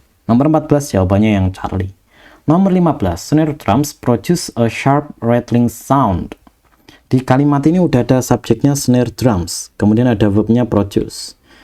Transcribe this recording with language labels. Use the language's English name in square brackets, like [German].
[Indonesian] Nomor 14 jawabannya yang Charlie. Nomor 15, [English] snare drums produce a sharp rattling sound. [Indonesian] Di kalimat ini udah ada subjeknya snare drums, kemudian ada verbnya produce.